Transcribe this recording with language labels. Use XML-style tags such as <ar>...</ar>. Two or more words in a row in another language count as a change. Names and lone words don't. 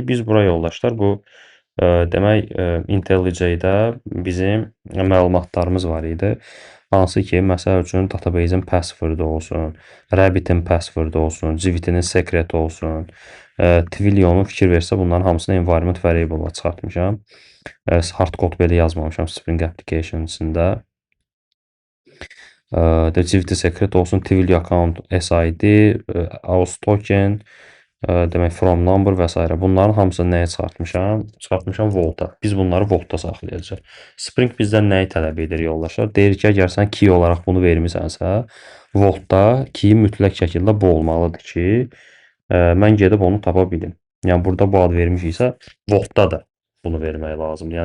<az>Biz bura yoldaşlar bu demək IntelliJ-də bizim məlumatlarımız var idi. Hansı ki, məsəl üçün database-in passwordu olsun, Rabbit-in passwordu olsun, Jivit-in secret olsun, Twilio-nun fikir versə bunların hamısını</az> <en>environment variable-</en> <az>a çıxartmışam. Hardcode belə yazmamışam Spring Application-sində. Jivit secret olsun, Twilio</az> <en>account SID, aus token,</en> <az>demək</az> <en>from number</en> <az>və s. Bunların hamısını nəyə çıxartmışam? Çıxartmışam Vault-a. Biz bunları Vault-da saxlayacağıq. Spring bizdən nəyi tələb edir yoldaşlar? Deyir ki, əgər sən key olaraq bunu vermisənsə, Vault-da key mütləq şəkildə bu olmalıdır ki, mən gedib onu tapa bilim. Yəni burada bu ad vermişiksə, Vault-da da bunu vermək lazımdır.</az>